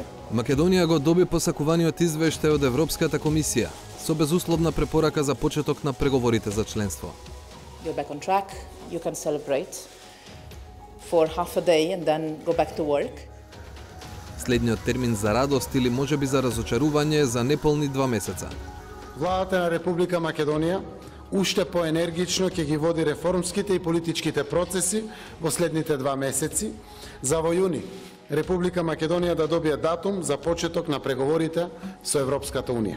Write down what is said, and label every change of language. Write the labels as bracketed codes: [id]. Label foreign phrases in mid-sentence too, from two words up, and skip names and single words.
[mk] Македонија го доби посакуваниот извештај од Европската комисија со безусловна препорака за почеток на преговорите за членство. [en] You're back on track. You can celebrate for half a day and then go back to work. [mk] Следниот термин за радост или можеби за разочарување за неполни 2 месеца. Владата на Република Македонија уште поенергично ќе ги води реформските и политичките процеси во следните 2 месеци, за во јуни Република Македонија да добие датум за почеток на преговорите со Европската Унија.